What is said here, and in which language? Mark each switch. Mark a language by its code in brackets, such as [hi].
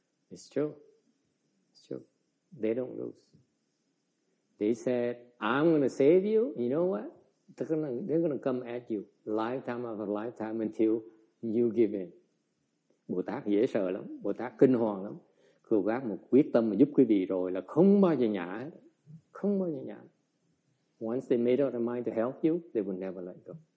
[en] It's true. It's true. They don't lose. They said, I'm going to save you. You know what? They're going to come at you lifetime after lifetime until you give in. [vi] Bồ Tát dễ sợ lắm. Bồ Tát kinh hoàng lắm. Cô gác một quyết tâm mà giúp quý vị rồi là không bao giờ nhả hết. Không bao giờ nhả. [en] Once they made up their mind to help you, they will never let go.